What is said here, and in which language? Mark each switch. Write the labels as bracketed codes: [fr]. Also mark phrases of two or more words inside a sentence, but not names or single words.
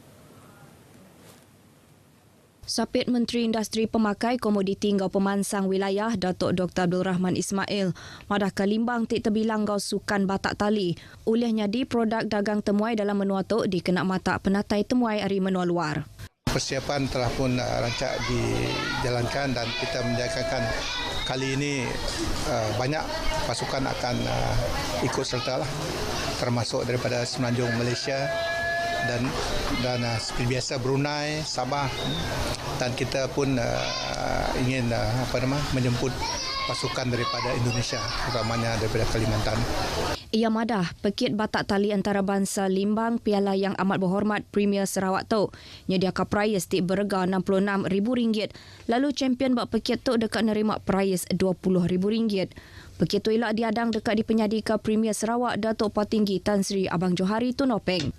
[iba] Sapit Menteri Industri Pemakai Komoditi ngau Pemansang Wilayah Datuk Dr. Abdul Rahman Ismail madah ke Limbang tik terbilang ngau sukan batak tali. Olehnya di produk dagang temuai dalam menua tu dikena mata penatai temuai dari menua luar. [ms] Persiapan telah pun rancak dijalankan dan kita menjangkakan kali ini banyak pasukan akan ikut sertalah termasuk daripada Semenanjung Malaysia dan seperti biasa Brunei, Sabah dan kita pun ingin menjemput pasukan daripada Indonesia terutamanya daripada Kalimantan. [iba] Ia madah pekit batak tali antarabangsa Limbang Piala Yang Amat Berhormat Premier Sarawak tu nyediakan prize tik berharga RM66,000 lalu champion bak pekit tu dekat nerima prize RM20,000. Pekit tu elak diadang dekat di penyadika Premier Sarawak Datuk Patinggi Tan Sri Abang Johari Tunopeng.